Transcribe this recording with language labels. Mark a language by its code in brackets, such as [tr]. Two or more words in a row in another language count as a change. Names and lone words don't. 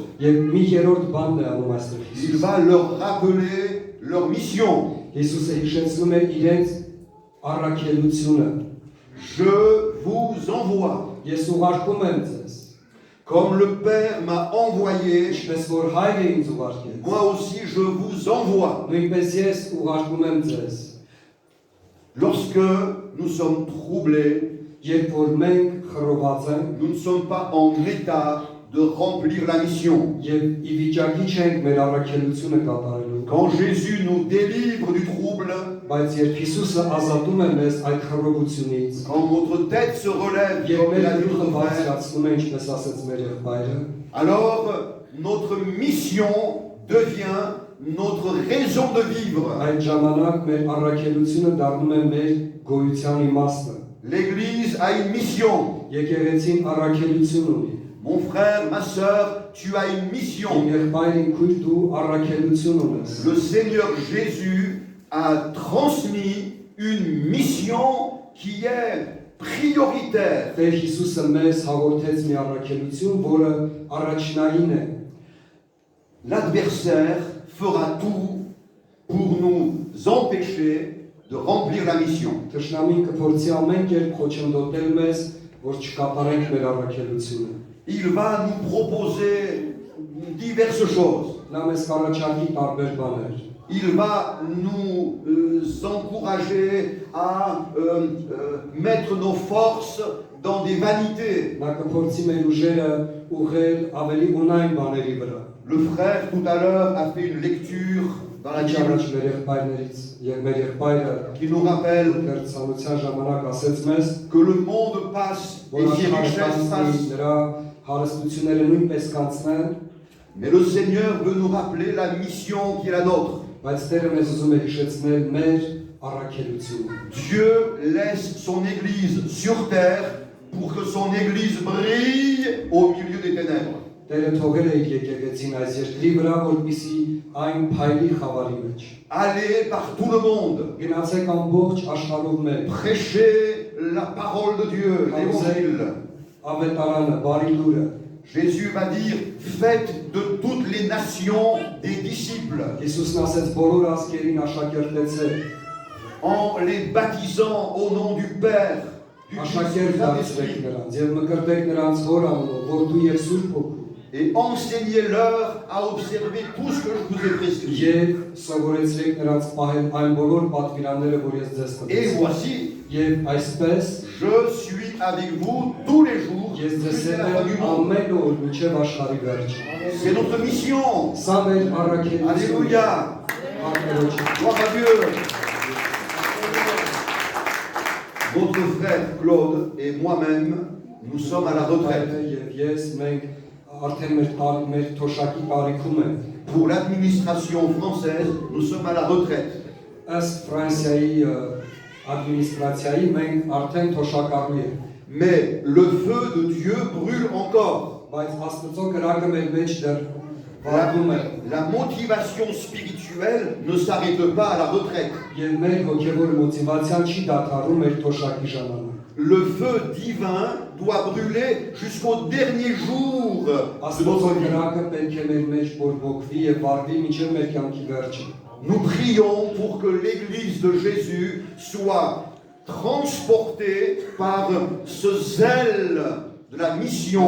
[hy] Եվ մի երրորդ բանն է անում այստեղ [fr] Il [hy] Հիսուսը։ [fr] va leur rappeler leur mission. [hy] Հիսուսը հիշեցնում է իրենց առաքելությունը։ [fr] Je vous envoie. [hy] Ես ուղարկում եմ ձեզ, [fr] Comme le Père m'a envoyé, [hy] ինչպես որ Հայրը ինձ ուղարկեց, [fr] moi aussi je vous envoie. [hy] նույնպես ես ուղարկում եմ ձեզ։ [fr] Lorsque nous sommes troublés, [hy] Երբ որ մենք խռոված ենք [fr] nous ne sommes pas en état de remplir la mission. [hy] եւ ի վիճակի չենք մեր առաքելությունը կատարելու, [fr] Quand Jésus nous délivre du trouble, [hy] բայց երբ Հիսուսը ազատում է մեզ այդ խռովությունից, [fr] quand notre tête se relève, [hy] երբ [fr] comme [hy] մեր [fr] l'a dit [hy] գլուխը [fr] notre frère, [hy] բարձրացնում է, ինչպես ասաց մեր եղբայրը, [fr] alors notre mission devient notre raison de vivre. [hy] այդ ժամանակ մեր առաքելությունը դառնում է մեր գոյության իմաստը։ [fr] L'Église a une mission. [hy] Եկեղեցին առաքելություն ունի։ [fr] Mon frère, ma sœur, tu as une [hy] Իմ [fr] mission. [hy] եղբայր իմ քույր դու առաքելություն ունես։ [fr] Le Seigneur Jésus a transmis une mission qui est prioritaire. [hy] Տեր Հիսուսը մեզ հաղորդեց մի առաքելություն, որը առաջնային է։ [fr] L'adversaire fera tout pour nous empêcher de remplir la mission. [hy] Թշնամին կփորձի ամեն կերպ խոչընդոտել մեզ, որ չկատարենք մեր առաքելությունը։ [fr] Il va nous proposer diverses choses. [hy] Նա մեզ կառաջարկի տարբեր բաներ։ [fr] Il va nous encourager à mettre nos forces dans des vanités. [hy] Նա կփորձի մեր ուժերը ուղղել ավելի ունայն բաների վրա։ [fr] Le frère tout à l'heure a fait une lecture dans la [hy] Առաջ [fr] Bible [hy] մեր եղբայրներից եւ մեր եղբայրը [fr] qui nous rappelle [hy] կերծանության ժամանակ ասեց մեզ, [fr] que le monde passe et [hy] որ [fr] ses richesses [hy] աշխարհի [fr] passent. [hy] նրա հարստությունները նույնպես կանցնեն, [fr] Mais le Seigneur veut nous rappeler la mission qui est la nôtre. [hy] բայց Տերը մեզ ուզում է հիշեցնել մեր առաքելությունը։ [fr] Dieu laisse son Église sur terre pour que son Église brille au milieu des ténèbres. [hy] Տերը թողել է իր եկեղեցին այս երկրի վրա, որպեսզի այն փայլի խավարի մեջ։ [fr] Allez par tout le monde, [hy] Գնացեք ամբողջ աշխարհով մեկ, [fr] prêchez la parole de Dieu, l'évangile. [hy] ավետարանը, բարի լուրը։ [fr] Jésus va dire, faites de toutes les nations des disciples, [hy] Հիսուսն ասեց բոլոր ազգերին աշակերտեցեք, [fr] en les baptisant au nom du Père, du Fils et [hy] աշակերտ [fr] du [hy] դարձրեք [fr] Saint-Esprit. [hy] նրանց եւ մկրտեք նրանց հոր անունով, որդու եւ Սուրբ Հոգու, [fr] et enseignez-leur à observer tout ce que je vous ai prescrit. [hy] Եվ սովորեցրեք նրանց պահել այն բոլոր պատվիրանները, որ ես ձեզ [fr] Et [hy] տվեցի։ [fr] voici, [hy] Եվ այսպես [fr] je suis avec vous tous les jours [hy] ես ձեզ [fr] jusqu'à [hy] հետ [fr] la fin du [hy] եմ [fr] monde. [hy] ամեն օր մինչև աշխարհի վերջը։ [fr] C'est notre mission. [hy] Սա մեր առաքելությունը։ [fr] Alléluia. [hy] Արտերոջ։ [fr] Gloire à Dieu. Votre frère Claude et moi-même, nous sommes à la retraite. [hy] Եւ ես մենք արդեն մեր թոշակի տարիքում ենք։ [fr] Pour l'administration française, nous sommes à la retraite. [hy] Ըստ Ֆրանսիայի ադմինիստրացիայի մենք արդեն թոշակառու ենք։ [fr] Mais le feu de Dieu brûle encore. [hy] Բայց Աստծո կրակը մեր մեջ դեռ վառվում է։ [fr] La motivation spirituelle ne s'arrête pas à la retraite. [hy] Եվ մեր հոգևոր մոտիվացիան չի դադարում մեր թոշակի ժամանակ։ [fr] Le feu divin doit brûler jusqu'au dernier jour de [hy] Աստծո [fr] notre vie. [hy] կրակը պետք է մեր մեջ բորբոքվի եւ վառվի մինչև մեր կյանքի վերջը։ [fr] Nous prions pour que l'Église de Jésus soit transportée par ce zèle de la mission.